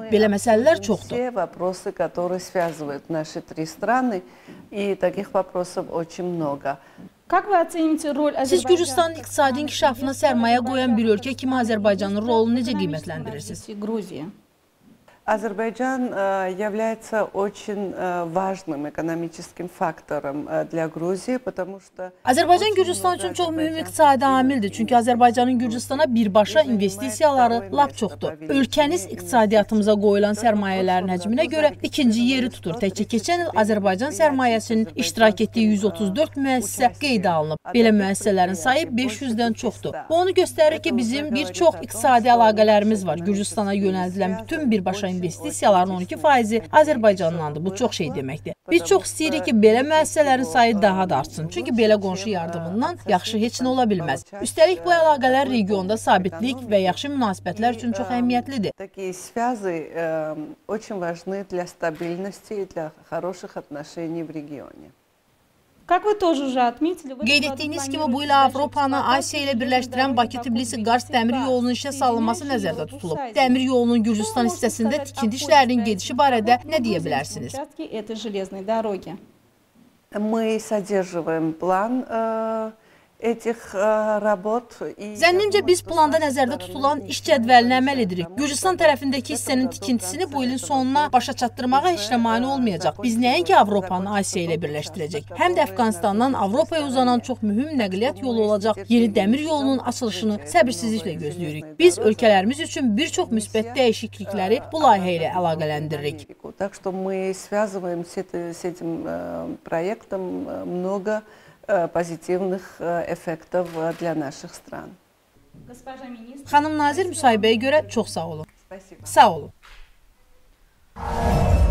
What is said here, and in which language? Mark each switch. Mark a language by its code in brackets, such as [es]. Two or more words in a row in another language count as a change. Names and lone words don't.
[az] Belə məsələlər çoxdur. Siz Gürcüstanın iqtisadi inkişafına sərmayə qoyan bir ölkə kimi Azərbaycanın rolunu necə qiymətləndirirsiniz? [ru] Azərbaycan является очень важным экономическим фактором для Грузии, потому что [az] Azərbaycan Gürcüstan üçün çox mühüm iqtisadi amildir. Çünki Azərbaycanın Gürcüstana birbaşa investisiyaları lap çoxdur. Ölkəniz iqtisadiyyatımıza qoyulan sərmayələrin həcminə görə ikinci yeri tutur. Təkcə keçən il Azərbaycan sərmayəsinin iştirak etdiyi 134 müəssisə qeydə alınıb. Belə müəssisələrin sayı 500-dən çoxdur. Bu onu göstərir ki, bizim bir çox iqtisadi əlaqələrimiz var. Gürcüstana yönəldilən bütün birbaşa investisiyaların 12%-i Azərbaycandandır. Bu çox şey deməkdir. Biz çox istəyirik ki, belə müəssisələrin sayı daha da artsın. Çünki belə qonşu yardımından yaxşı heç nə ola bilməz. Üstəlik, bu əlaqələr regionda sabitlik və yaxşı münasibətlər üçün çox əhəmiyyətlidir. [ru] Такие связи очень важны для стабильности и для хороших отношений в регионе. [az] Qeyd etdiyiniz kimi, bu il Avropanı Asiya ilə birləşdirən Bakı-Tbilisi-Qars dəmir yolunun işə salınması nəzərdə tutulub. Dəmir yolunun Gürcüstan hissəsində tikinti işlərinin gedişi barədə nə deyə bilərsiniz? [ru] Мы содерживаем план этих работ. [az] Zənnimcə biz planda nəzərdə tutulan iş cədvəlinə əməl edirik. Gürcüstan tərəfindəki hissənin tikintisini bu ilin sonuna başa çatdırmağa heç nə mane olmayacaq. Biz nəinki Avropanı Asiya ilə birləşdirəcək. Həm də Əfqanistandan Avropaya uzanan çox mühüm nəqliyyat yolu olacaq. Yeni dəmir yolunun açılışını səbirsizliklə gözləyirik. Biz ölkələrimiz üçün bir çox müsbət dəyişiklikləri bu layihə ilə əlaqələndiririk. [ru] Так что мы связываем с этим проектом много позитивных эффектов для наших стран. [az] Xanım Nazir, müsahibəyə görə çox sağ olun. Sağ olun.